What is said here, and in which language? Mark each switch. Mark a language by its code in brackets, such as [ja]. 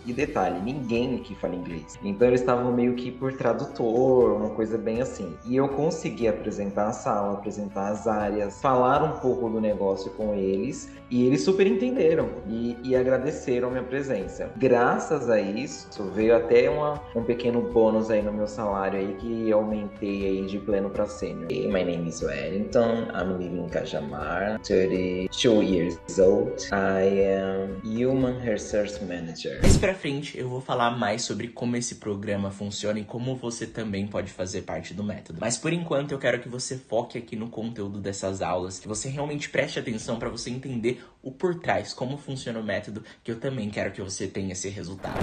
[pt] E detalhe, ninguém aqui fala inglês, então eles estavam meio que por tradutor, uma coisa bem assim, e eu consegui apresentar a sala, apresentar as áreas, falar um pouco do negócio com eles e eles super entenderam e agradeceram a minha presença. Graças a isso, veio até um pequeno bônus aí no meu salário aí que eu aumentei aí de pleno para sênior. [en] Hey, my name is Wellington, I'm living in Cajamar, 32 years old. I am Human Resource Manager. [pt] Mais pra frente eu vou falar mais sobre como esse programa funciona e como você também pode fazer parte do método. Mas por enquanto eu quero que você foque aqui no conteúdo dessas aulas, que você realmente preste atenção para você entender o por trás, como funciona o método, que eu também quero que você tenha esse resultado.